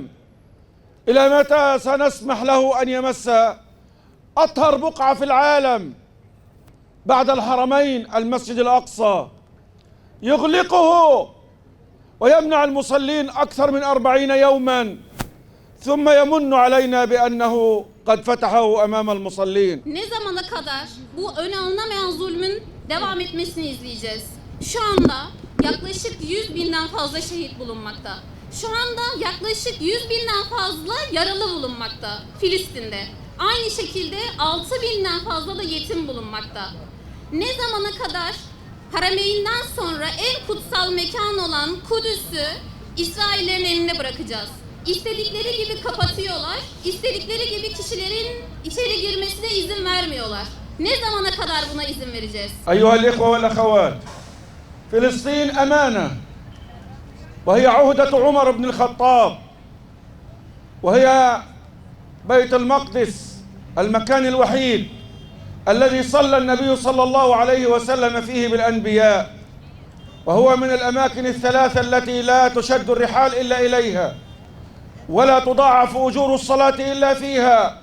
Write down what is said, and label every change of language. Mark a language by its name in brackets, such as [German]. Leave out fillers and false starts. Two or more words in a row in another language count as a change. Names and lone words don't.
[Arabic] إلى متى سنسمح له أن يمس أطهر بقعة في العالم بعد الحرمين المسجد الأقصى، يغلقه ويمنع المصلين أكثر من 40 يوما ثم يمن علينا بأنه قد فتحه أمام المصلين. [Turkish] Ne zamana kadar bu öne alınamayan zulmün devam etmesini izleyeceğiz? Şu anda yaklaşık 100.000'den fazla şehit bulunmakta. Şu anda yaklaşık 100.000'den fazla yaralı bulunmakta Filistin'de. Aynı şekilde 6.000'den fazla da yetim bulunmakta. Ne zamana kadar Harameyn'den sonra en kutsal mekan olan Kudüs'ü İsraillerin elinde bırakacağız? İstedikleri gibi kapatıyorlar, istedikleri gibi kişilerin içeri girmesine izin vermiyorlar. Ne zamana kadar buna izin vereceğiz? [Arabic] أيها الإخوة والأخوات، فلسطين أمانة، وهي عهدة عمر بن الخطاب، وهي بيت المقدس المكان الوحيد الذي صلى النبي صلى الله عليه وسلم فيه بالأنبياء، وهو من الأماكن الثلاثة التي لا تشد الرحال إلا إليها ولا تضاعف أجور الصلاة إلا فيها.